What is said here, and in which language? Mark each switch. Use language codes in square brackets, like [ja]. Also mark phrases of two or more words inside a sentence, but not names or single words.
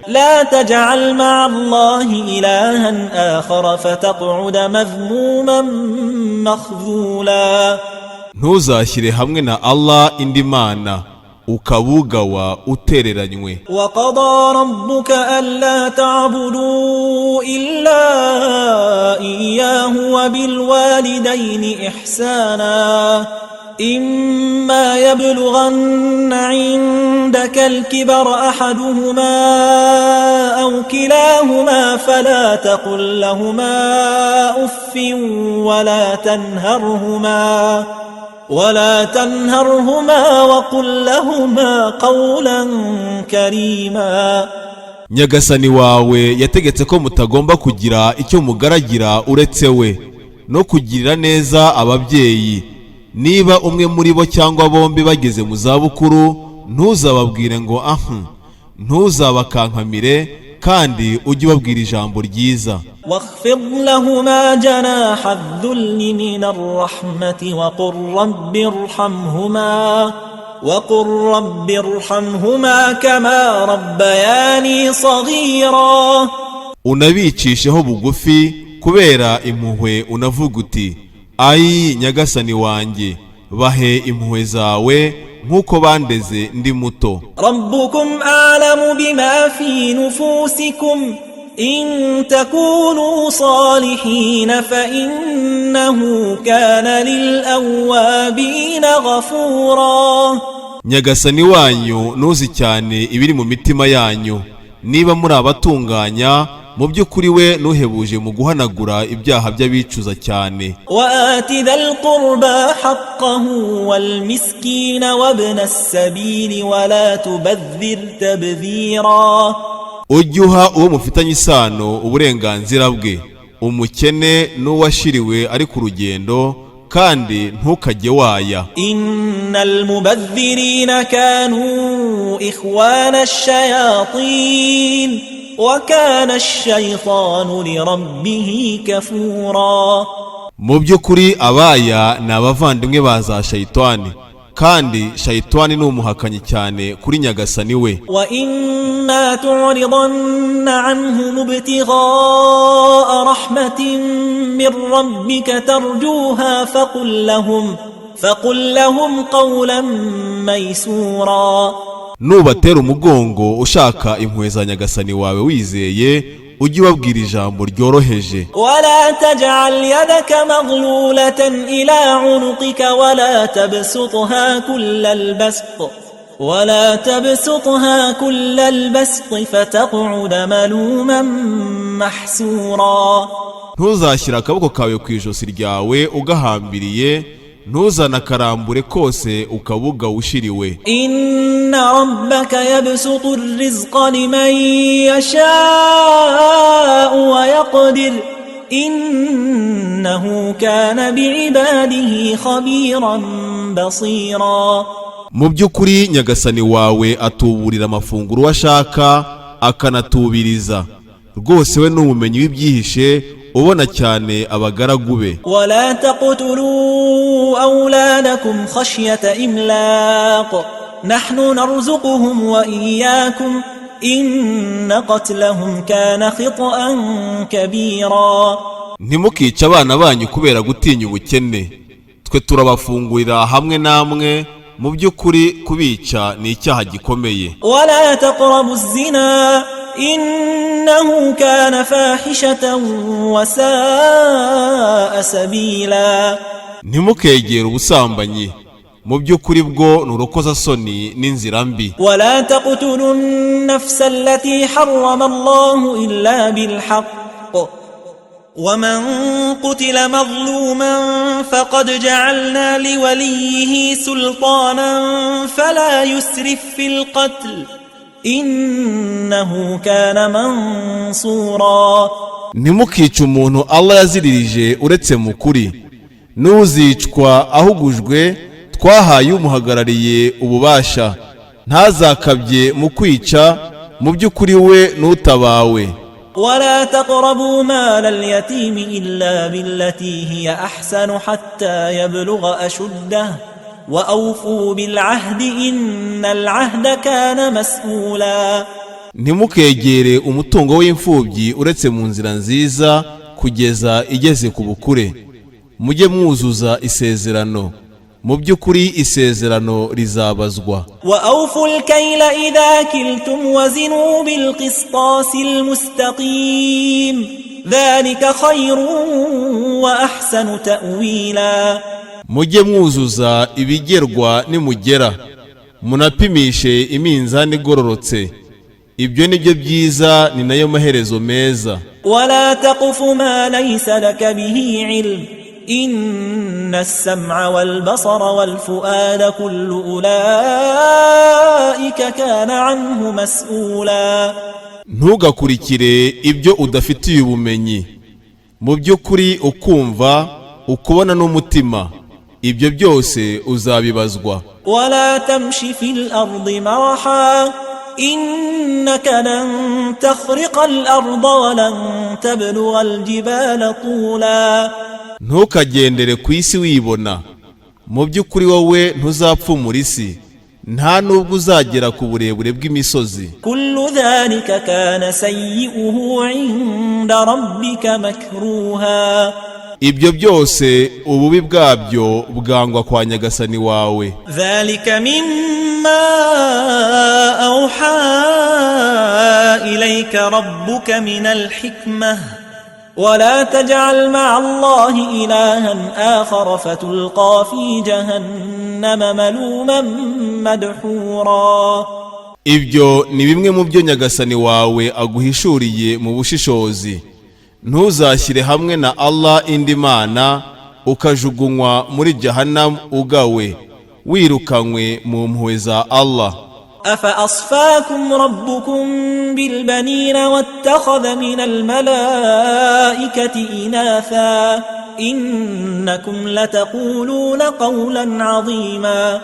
[ar] لا تجعل مع الله إلها آخر فتقعد مذموما مخذولا. [rw] Ntuzashyire hamwe na Allah indi mana, ukabugawa utereranywe. [ar] وقضى ربك ألا تعبدوا إلا إياه وبالوالدين إحسانا إما يبلغن عندك الكبر أحدهما أو كلاهما فلا تقل لهما أف ولا تنهرهما وقل لهما قولا كريما. [rw] Nyagasani wawe yategetse ko mutagomba kugira icyo mugaragira uretse we, no kugirira neza ababyeyi. Niba umwe muri bo cyangwa bombi bageze mu zabukuru, ntuzababwire ngo ntuzabakankamire, kandi ujye ubabwira ijambo ryiza. [ar] واخفض لهما جناح الذل من الرحمة وقل رب ارحمهما كما ربياني صغيرا. [rw] Unabicisheho bugufi kubera impuhwe, unavuga uti ayi Nyagasani wanjye, bahe impuhwe zawe nk'uko bandeze ndi muto. [ar] ربكم أعلم بما في نفوسكم إن تكونوا صالحين فإنه كان للأوابين غفورا. [rw] Nyagasani wanyu nuzi cyane ibiri mu mitima yanyu. Niba muri abatunganya, mu by'ukuri we nuhebuje mu guhanagura ibyaha by'abicuza cyane. [ar] وآت ذا القربى حقه والمسكين وابن السبيل ولا تبذر تبذيرا. [rw] Ujye uha uwo mufitanye isano uburenganzira bwe, umukene n'uwashiriwe ari ku rugendo, kandi ntukajye waya. [ar] إن المبذرين كانوا إخوان الشياطين وكان الشيطان لربه كفورا. [rw] Mu by'ukuri abaya ni abavandimwe ba za shayitani, kandi shayitani ni umuhakanyi cyane kuri Nyagasani we. [ar] وإما تعرضن عنهم ابتغاء رحمة من ربك ترجوها فقل لهم قولا ميسورا. [rw] Nubatera umugongo ushaka impuhwe za Nyagasani wawe wizeye, ujye ubabwira ijambo ryoroheje. [ar] ولا تجعل يدك مغلولة إلى عنقك ولا تبسطها كل البسط فتقعد ملوما محسورا. [rw] Ntuzashyira akaboko kawe ku ijosi ryawe ugahambiriye, ntuzanakarambure kose ukabuga ushiriwe. [ar] إن ربك يبسط الرزق لمن يشاء ويقدر إنه كان بعباده خبيرا بصيرا. [rw] Mu by'ukuri Nyagasani wawe atuburira amafunguro ashaka, akanatubiriza. Rwose we n'umumenyi w'ibyihishe, ubona cyane abagaragu be. [ar] ولا تقتلوا أولادكم خشية إملاق نحن نرزقهم وإياكم إن قتلهم كان خطأ كبيرا. [rw] Ntimukice abana banyu kubera gutinya ubukene, twe turabafungurira hamwe namwe, mu by'ukuri kubica ni icyaha gikomeye. [ar] ولا تقربوا الزنا إنه كان فاحشة وساء سبيلا. [rw] Ntimukegere ubusambanyi, mu by'ukuri bwo nurokoza soni n'inzira mbi. [ar] ولا تقتلوا النفس التي حرم الله إلا بالحق ومن قتل مظلوما فقد جعلنا لوليه سلطانا فلا يسرف في القتل إنه كان منصورا. [rw] Ntimukice umuntu Allah yaziririje uretse mu kuri, n'uzicwa ahugujwe twahaye umuhagarariye ububasha, ntazakabye mu kwica, mu by'ukuri we n'utabawe. [ar] ولا تقربوا مال اليتيم إلا بالتي هي أحسن حتى يبلغ أشده وأوفوا بالعهد إن العهد كان مسؤولا. [rw] Ntimukegere umutungo w'imfubyi uretse mu nzira nziza kugeza igeze ku bukure, mujye mwuzuza isezerano, mu by'ukuri isezerano rizabazwa. [ar] وأوفوا الكيل إذا كلتم وزنوا بالقسطاس المستقيم ذلك خير وأحسن تأويلا. [rw] Mujye mwuzuza ibigerwa nimugera, munapimishe iminzani igororotse, ibyo nibyo byiza ni nayo maherezo meza. [ar] ولا تقف ما ليس لك به علم إن السمع والبصر والفؤاد كل أولئك كان عنه مسؤولا. [rw] Ntugakurikire ibyo udafitiye ubumenyi, mu by'ukuri ukumva ukubona n'umutima, ibyo byose uzabibazwa. [ar] ولا تمش في الأرض مرحا إنك لن تخرق الأرض ولن تبلغ الجبال طولا. [rw] Ntukagendere ku isi wibona, mu by'ukuri wowe ntuzapfumura isi, nta nubwo uzagera ku burebure bw'imisozi. [ar] كل ذلك كان سيئه عند ربك مكروها. [rw] Ibyo byose ububi bwabyo bwangwa kwa Nyagasani wawe. [ar] ذلك مما أوحى إليك ربك من الحكمة ولا تجعل مع الله إلها آخر فتلقى في جهنم ملوما مدحورا. [rw] Ibyo ni bimwe mu byo Nyagasani wawe aguhishuriye mu bushishozi. Ntuzashyire hamwe na Allah indi mana ukajugunywa muri Jahannam ugawe, wirukanywe mu mpuhwe za Allah. [ar] أفأصفاكم ربكم بالبنين واتخذ من الملائكة إناثا إنكم لتقولون قولا عظيما.